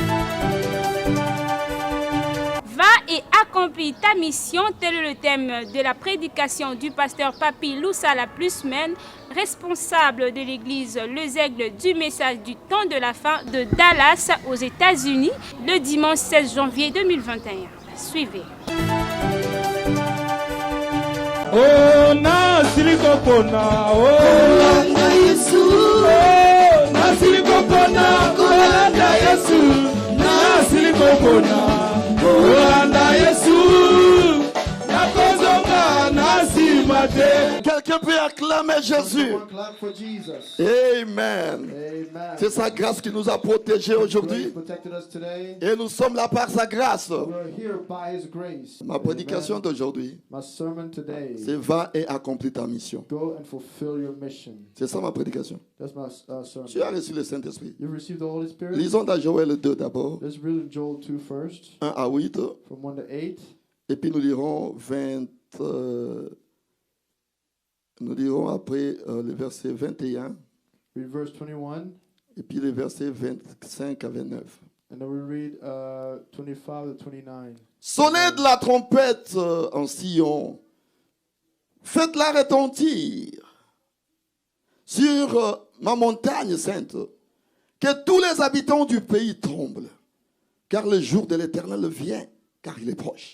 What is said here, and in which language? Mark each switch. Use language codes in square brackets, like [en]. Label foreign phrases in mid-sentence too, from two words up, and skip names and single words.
[fr] Va et accomplis ta mission, tel est le thème de la prédication du pasteur Papi Loussala Plusman, responsable de l'église Les Aigles du message du temps de la fin de Dallas aux États-Unis, le dimanche 16 janvier 2021. Suivez. [ln] Oh, nasilikopona, oh, kolanda Yesu, oh, nasilikopona, kolanda Yesu, nasilikopona, kolanda Yesu, nakozonga nasimate. [fr] Quelqu'un peut acclamer Jésus. Amen. C'est sa grâce qui nous a protégés aujourd'hui. Et nous sommes là par sa grâce. Ma prédication d'aujourd'hui, c'est va et accomplis ta mission. C'est ça ma prédication. Tu as reçu le Saint-Esprit. Lisons dans Joël 2 d'abord. 1 à 8. Et puis nous lirons 20. Nous lirons après le verset 21. Et puis le verset 25 à 29. [en] And then we read 25 to 29. [fr] Sonnez de la trompette en Sion. Faites-la retentir sur ma montagne sainte. Que tous les habitants du pays tremblent. Car le jour de l'Éternel vient, car il est proche.